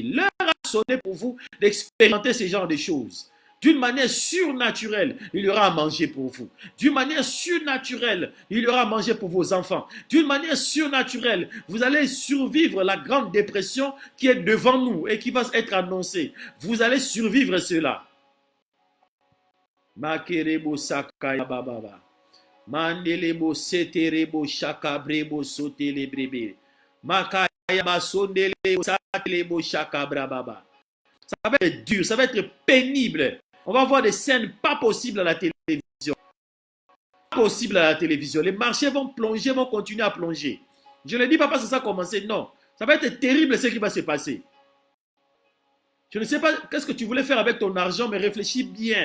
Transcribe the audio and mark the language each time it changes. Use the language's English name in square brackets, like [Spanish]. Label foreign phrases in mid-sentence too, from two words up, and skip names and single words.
[French] L'heure a sonné pour vous d'expérimenter ce genre de choses. D'une manière surnaturelle, il y aura à manger pour vous. D'une manière surnaturelle, il y aura à manger pour vos enfants. D'une manière surnaturelle, vous allez survivre la grande dépression qui est devant nous et qui va être annoncée. Vous allez survivre cela. Makerebo sakaya bababa. Mandelebo seterebo shakabrebo sotelebrebe. Makaya basondelebo satelebo shakabrababa. Ça va être dur, ça va être pénible. On va voir des scènes pas possibles à la télévision. Pas possibles à la télévision. Les marchés vont plonger, vont continuer à plonger. Je ne dis pas parce que ça a commencé, non. Ça va être terrible ce qui va se passer. Je ne sais pas qu'est-ce que tu voulais faire avec ton argent, mais réfléchis bien.